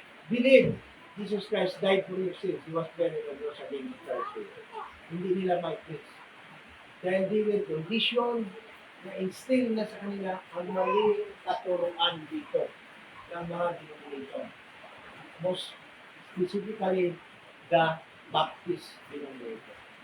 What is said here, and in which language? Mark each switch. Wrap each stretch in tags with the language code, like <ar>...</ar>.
<en>Believe Jesus Christ died for your sins. He was buried and rose again the third day.</en> <tl>Hindi nila ma-preach. Dahil hindi will condition na instill na sa kanila ang maling katuruan dito ng mga denomination.</tl> <en>Most specifically, the Baptist denomination.</en>